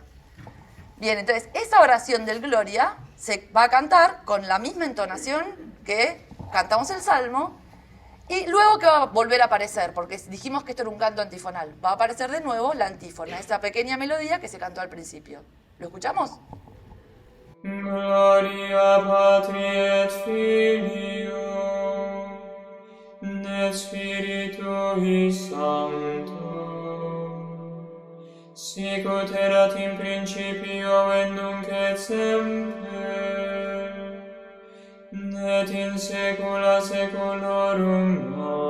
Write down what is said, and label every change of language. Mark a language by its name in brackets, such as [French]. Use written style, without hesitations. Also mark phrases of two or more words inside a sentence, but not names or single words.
[Spanish] Bien, entonces, esa oración del Gloria se va a cantar con la misma entonación que cantamos el Salmo, y luego que va a volver a aparecer, porque dijimos que esto era un canto antifonal, va a aparecer de nuevo la antífona, esa pequeña melodía que se cantó al principio. ¿Lo escuchamos? [Latin] Gloria Patri et Filio, et Spiritui Sancto, sic ut erat in principio et nunc et semper, et in saecula saeculorum.